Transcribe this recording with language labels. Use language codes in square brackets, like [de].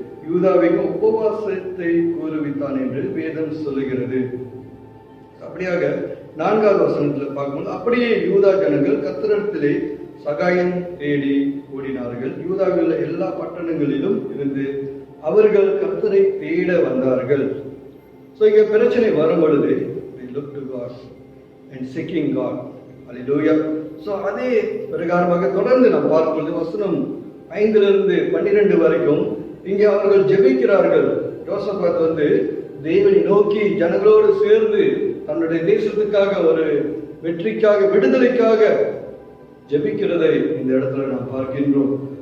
[ta] யூதாவுக்கு உபவாசத்தை கூறுவித்தான் என்று வேதம் சொல்லுகிறது. அப்படியாக 4வது வசனத்தில் பார்க்கும்போது, அப்படியே யூதா ஜனங்கள் கர்த்தரிடத்திலே சகாயம் தேடி ஓடினார்கள். யூதாவில் எல்லா பட்டணங்களிலும் இருந்து அவர்கள் கர்த்தரை தேட வந்தார்கள். ஸோ இங்க பிரச்சனை வரும் பொழுது [en] they look to God and seeking God. Hallelujah. [ta] So அதே பிரகாரமாக தொடர்ந்து நாம் பார்க்கும்போது வசனம் 5 to 12 வரைக்கும் இங்கே அவர்கள் ஜெபிக்கிறார்கள். யோசபாத் தேவனை நோக்கி ஜனங்களோடு சேர்ந்து தன்னுடைய தேசத்துக்காக ஒரு வெற்றிக்காக விடுதலைக்காக ஜெபிக்கிறதை இந்த இடத்துல நாம் பார்க்கின்றோம்.